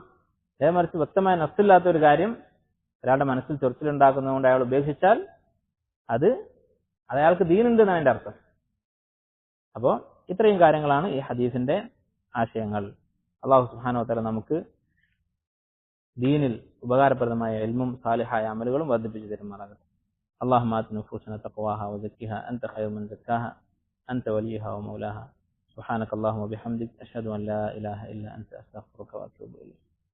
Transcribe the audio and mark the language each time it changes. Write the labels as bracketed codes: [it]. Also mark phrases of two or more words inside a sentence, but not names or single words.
[ml] അതേ മറിച്ച് വ്യക്തമായ നഫ്സില്ലാത്ത ഒരു കാര്യം ഒരാളുടെ മനസ്സിൽ ചൊറിച്ചിലുണ്ടാക്കുന്നതുകൊണ്ട് അയാൾ ഉപേക്ഷിച്ചാൽ അത് അയാൾക്ക് ദീനുണ്ടെന്നാണ് അതിന്റെ അർത്ഥം. അപ്പോൾ ഇത്രയും കാര്യങ്ങളാണ് ഈ ഹദീസിന്റെ ആശയങ്ങൾ. അല്ലാഹു [ar] سبحانه وتعالى [ml] നമുക്ക് ദീനിൽ ഉപകാരപ്രദമായ ഇൽമും സാലിഹായ അമലുകളും വർദ്ധിപ്പിച്ചു തരുമാറാകട്ടെ. [ar] اللهم آت نفوسنا تقواها وزكها أنت خير من زكاها أنت وليها ومولاها. سبحانك اللهم وبحمدك أشهد أن لا إله إلا أنت أستغفرك وأتوب إليك.